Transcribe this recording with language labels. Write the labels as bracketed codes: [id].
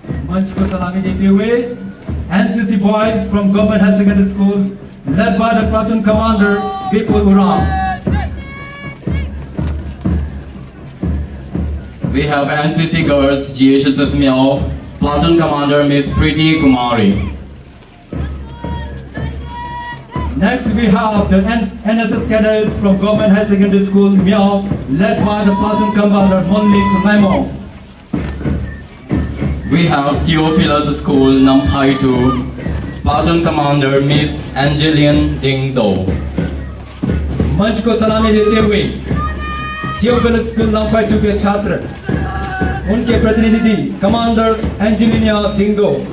[hi] मंच को सलामी देते हुए [en] NCC boys from government higher secondary school led by the platoon commander Vipul Oraon. We have NCC girls GHSS Miao, platoon commander Miss Preeti Kumari. Next we have the NSS cadets from Government High Secondary School Miao, led by the platoon commander Monlik Maimo. We have Theophilus School Namphai 2, platoon commander Miss Angeline Ding Do. [hi] मंच को सलामी देते हुए Theophilus school नामफाई 2 के छात्र उनके प्रतिनिधि commander Angelina डिंगदो.